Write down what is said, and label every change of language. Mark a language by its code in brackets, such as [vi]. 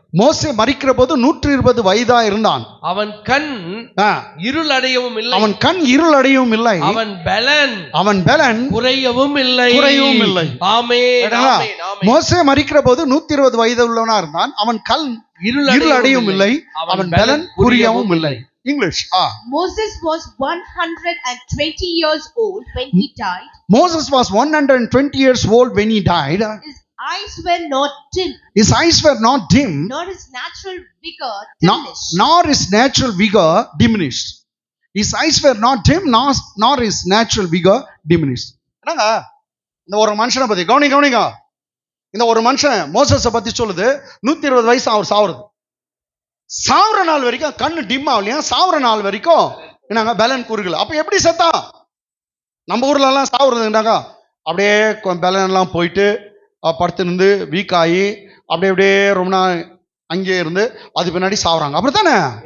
[ta] மோசே மரிக்கிற போது 120 வயதா இருந்தான். அவன் கண் இருள் அடையவும் இல்லை. அவன் கண் இருள் அடையவும் இல்லை. அவன் பலன் குறையவும் இல்லை. ஆமென். மோசே மரிக்கிற போது 120 வயது உள்ளவனா இருந்தான். அவன் கண் இருள் அடையவும் இல்லை. அவன் பலன் புரியவும் இல்லை. English. [en] Moses was 120 years old when he died. Moses was 120 years old when he died. His eyes were not dim. His eyes were not dim. Nor his natural vigor diminished. Nor his natural vigor diminished. His eyes were not dim, nor his natural vigor diminished. [ta] என்னங்க, இந்த ஒரு மனுஷனை பத்தி கவனிங்க. இந்த ஒரு மனுஷன் மோசஸை பத்தி சொல்லுது. 120 வயசு அவர் சாவுறது. சாவுற நாள் வரைக்கும் கண்ணு டிம் ஆகலையா? சாவுற நாள் வரைக்கும் என்னங்க பலன் குறுகல. அப்ப எப்படி செத்தா? நம்ம ஊர்ல எல்லாம் சாவுறதுனாங்க அப்படியே பலன் எல்லாம் போயிட்டு படுத்து இருந்து வீக் ஆகி அப்படியே ரொம்ப நாள் அங்கே இருந்து அது பின்னாடி சாவுறாங்க. அப்படித்தானே?